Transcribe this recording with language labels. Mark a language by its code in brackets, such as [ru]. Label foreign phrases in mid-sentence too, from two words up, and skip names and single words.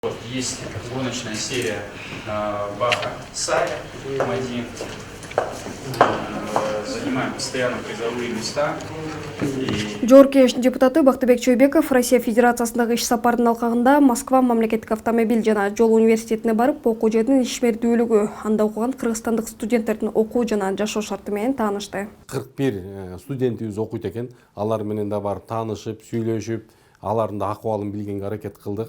[ru] Вот есть гоночная серия Баха Сая Мади. Занимаем постоянно призовые места. [ky] Жогорку депутаты Бактыбек Чойбеков Россия Федерациясындагы иш сапардын алкагында Москва мамлекеттик автомобиль жана жол университетине барып окуу жердин ишмердүүлүгү, анда окуган кыргызстандык студенттердин окуу жана жашоо шарты менен таанышты. 41 студентибиз окуйт экен. Алар менен да барып таанышып, сүйлөшүп, алардын да акыбалын билгенге аракет кылдык.